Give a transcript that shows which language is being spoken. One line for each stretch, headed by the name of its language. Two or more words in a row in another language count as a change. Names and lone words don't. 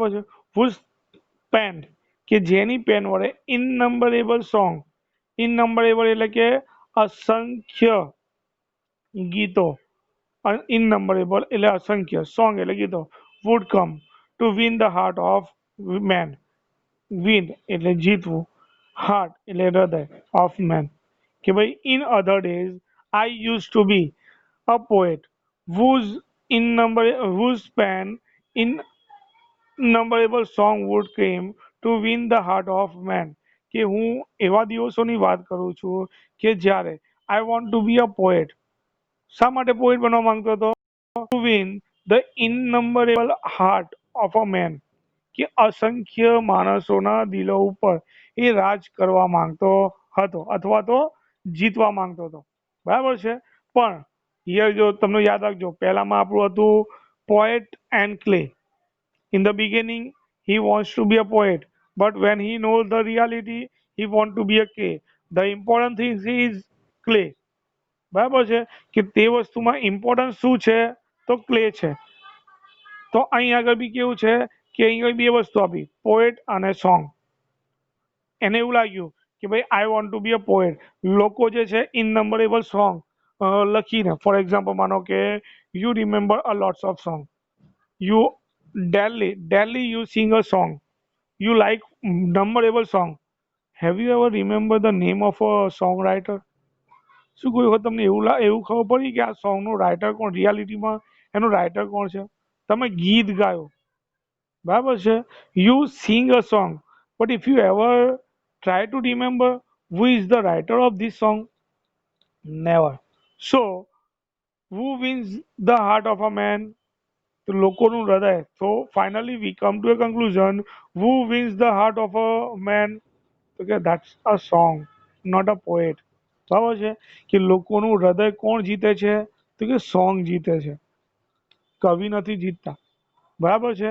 Gujarati: બરાબર છે. પેન કે જેની પેન વડે
English: innumerable song, ઇનનંબરેબલ
Gujarati: એટલે કે અસંખ્ય ગીતો,
English: ઇનનંબરેબલ
Gujarati: એટલે અસંખ્ય, સોંગ એટલે ગીતો,
English: would come to win the heart of man, વિન
Gujarati: એટલે જીતવું,
English: હાર્ટ
Gujarati: એટલે હૃદય,
English: of man,
Gujarati: કે ભાઈ
English: in other days I use to be a poet whose whose pen innumerable song would came to win the heart of man,
Gujarati: કે હું એવા દિવસોની વાત કરું છું કે જ્યારે
English: I want to be a poet,
Gujarati: શા માટે પોએટ બનવા માંગતો હતો?
English: to win the innumerable heart of a man,
Gujarati: કે અસંખ્ય માણસોના દિલો ઉપર એ રાજ કરવા માંગતો હતો અથવા તો જીતવા માંગતો હતો, બરાબર છે. પણ હિયર જો તમને યાદ રાખજો, પહેલામાં આપણું હતું
English: poet and clay. In the beginning, he wants to be a poet, but when he knows the reality, he wants to be a clay. The important thing is clay.
Gujarati: બરાબર છે કે તે વસ્તુમાં ઇમ્પોર્ટન્સ શું છે? તો ક્લે છે. તો અહીં આગળ બી કેવું છે કે અહીં આગળ બે વસ્તુ આપી, પોએટ અને સોંગ. એને એવું લાગ્યું કે ભાઈ
English: I want to be a poet.
Gujarati: લોકો જે છે
English: innumerable song લખીને, for example
Gujarati: માનો કે
English: you remember a lots of song, you daily you sing a song, you like numberable song. Have you ever remember the name of a songwriter?
Gujarati: શું કોઈ વખત તમને એવું ખબર પડી કે આ સોંગનો રાઇટર કોણ, રિયાલિટીમાં એનો રાઇટર કોણ છે? તમે ગીત ગાયો, બરાબર છે,
English: you sing a song, but if you ever try to remember who is the writer of this song? Never. So who wins the heart of a man?
Gujarati: તો લોકોનું હૃદય.
English: તો finally we come to a conclusion, who wins the heart of a man?
Gujarati: તો કે
English: that's a song, not a poet.
Gujarati: બરાબર છે કે લોકોનું હૃદય કોણ જીતે છે? તો કે સોંગ જીતે છે, કવિ નથી જીતતા, બરાબર છે.